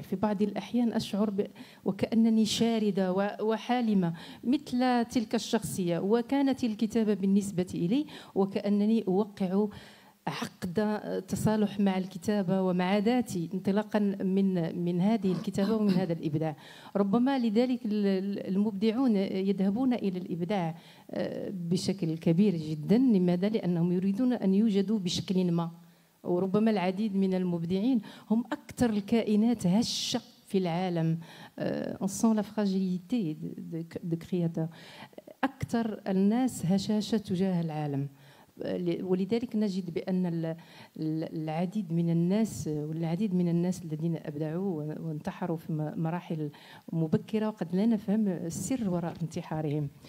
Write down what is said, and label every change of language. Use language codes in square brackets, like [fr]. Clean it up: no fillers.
[ar] في بعض الأحيان أشعر وكأنني شاردة وحالمة مثل تلك الشخصية، وكانت الكتابة بالنسبة إلي وكأنني أوقع عقد تصالح مع الكتابة ومع ذاتي انطلاقا من هذه الكتابة ومن هذا الإبداع. ربما لذلك المبدعون يذهبون إلى الإبداع بشكل كبير جدا. لماذا؟ لأنهم يريدون أن يوجدوا بشكل ما، وربما العديد من المبدعين هم أكثر الكائنات هشة في العالم. [fr] on sent la fragilité de créateur. [ar] أكثر الناس هشاشة تجاه العالم، ولذلك نجد بأن العديد من الناس الذين أبدعوا وانتحروا في مراحل مبكرة وقد لا نفهم السر وراء انتحارهم.